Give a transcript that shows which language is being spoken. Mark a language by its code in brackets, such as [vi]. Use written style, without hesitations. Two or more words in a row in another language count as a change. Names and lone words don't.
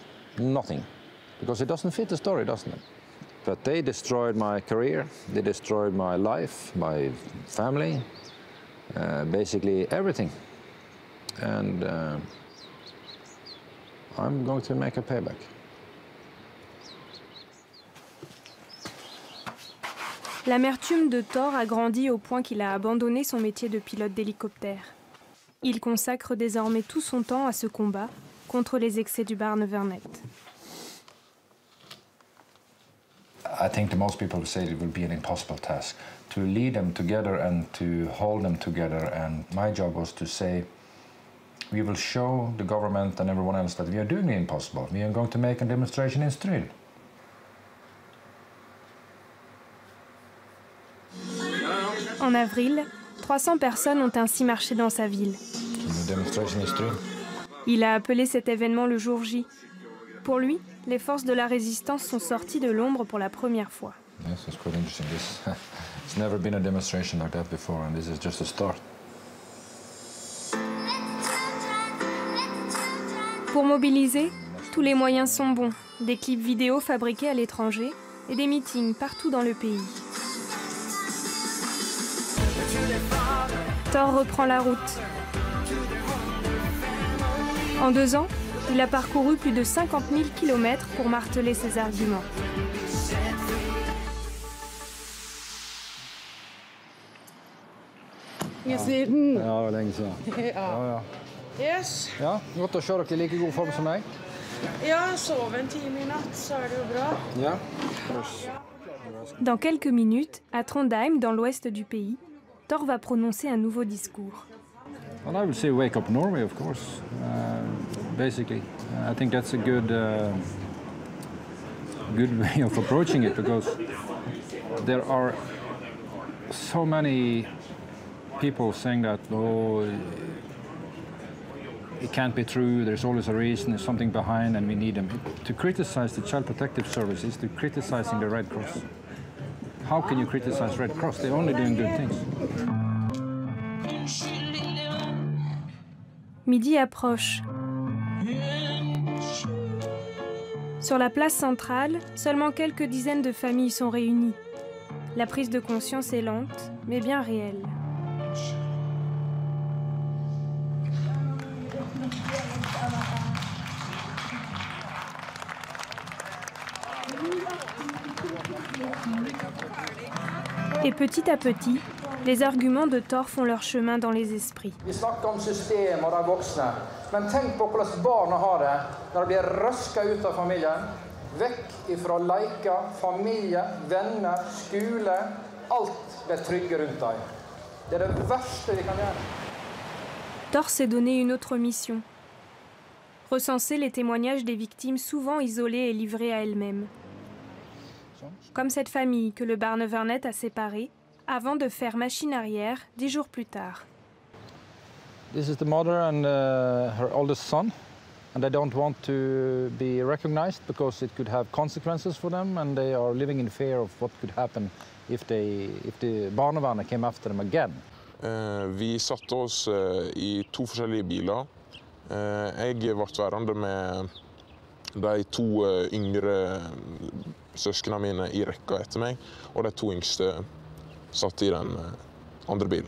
[en] Nothing. Because it doesn't fit the story, doesn't it? But they destroyed my career, they destroyed my life, my family, basically everything. And I'm going to make a payback. [fr] L'amertume de Thor a grandi au point qu'il a abandonné son métier de pilote d'hélicoptère. Il consacre désormais tout son temps à ce combat contre les excès du Barnevernet. [en] I think most people say it will be an impossible task to lead them together and to hold them together. And my job was to say, we will show the government and everyone else that we are doing the impossible. We are going to make a demonstration in Stryn. [fr] En avril, 300 personnes ont ainsi marché dans sa ville. Il a appelé cet événement le jour J. Pour lui, les forces de la résistance sont sorties de l'ombre pour la première fois. [en] Yes, it's quite interesting. It's never been a demonstration like that before, and this is just a start. [fr] Pour mobiliser, tous les moyens sont bons. Des clips vidéo fabriqués à l'étranger et des meetings partout dans le pays. Thor reprend la route. En 2 ans, il a parcouru plus de 50 000 km pour marteler ses arguments. [no] Siden. Ja, det var lenge siden. Ja. [en] Yes. [no] Ja, godt å se dere i like god form som meg. Ja, sov en time i natt, så er det jo bra. Ja. [fr] Dans quelques minutes, à Trondheim, dans l'ouest du pays, Thor va prononcer un nouveau discours. [en] Well, I would say wake up Norway, of course, basically. I think that's a good way of approaching it, because there are so many people saying that, oh, it can't be true, there's always a reason, there's something behind, and we need them. To criticize the Child Protective Service is to criticizing the Red Cross. How can you criticize Red Cross? They're only doing good things. [fr] Midi approche. Sur la place centrale, seulement quelques dizaines de familles sont réunies. La prise de conscience est lente, mais bien réelle. Et petit à petit, les arguments de Thor font leur chemin dans les esprits. [no] Vi snakker om system og de voksne, men tenk på hvordan barna har det når de blir røska ut av familien, vekk ifra leker, familie, venner, skole, alt ble trygge rundt deg. Det det verste vi kan gjøre. [fr] Thor s'est donné une autre mission. Recenser les témoignages des victimes souvent isolées et livrées à elles-mêmes. Comme cette famille que le Barnevernet a séparée avant de faire machine arrière 10 jours plus tard. [en] This is the mother and her oldest son, and they don't want to be recognized because it could have consequences for them, and they are living in fear of what could happen if the barnevernet came after them again. [no] Vi satte oss I 2 forskjellige biler. Jeg ble værende med de 2 yngre søskene mine I rekka etter meg, og de 2 yngste satt I den andre bilen.